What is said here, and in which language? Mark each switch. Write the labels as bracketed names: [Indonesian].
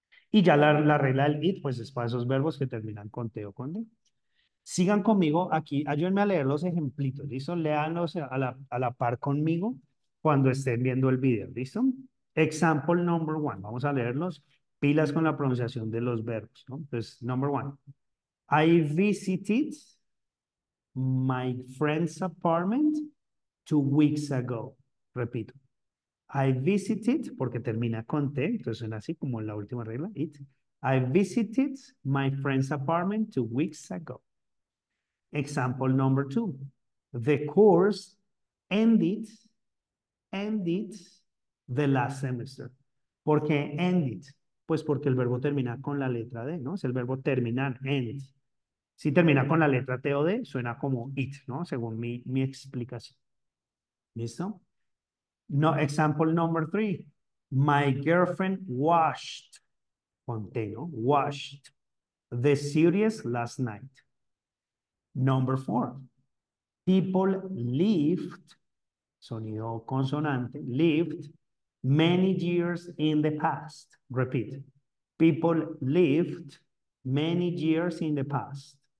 [Spanish] Y ya la regla del it, pues es para esos verbos que terminan con T o con D. Sigan conmigo aquí, ayúdenme a leer los ejemplitos, ¿listo? Léanlos a la par conmigo cuando estén viendo el video, ¿listo? [English] Example number one, [Spanish] vamos a leerlos, pilas con la pronunciación de los verbos, ¿no? [English] Entonces, number one, I visited my friend's apartment 2 weeks ago. [Spanish] Repito, [English] I visited, [Spanish] porque termina con T, entonces suena así como en la última regla, it. [English] I visited my friend's apartment 2 weeks ago. Example number two. The course ended the last semester. [Spanish] ¿Por qué ended? Pues porque el verbo termina con la letra D, ¿no? Es el verbo terminar, end. Si termina con la letra T o D, suena como it, ¿no? Según mi explicación. ¿Listo? [English] No, example number three. My girlfriend watched, [Spanish] con T, ¿no? [English] Watched the series last night. Number four. People lived, [Spanish] sonido consonante, [English] lived many years in the past. Repeat. People lived many years in the past.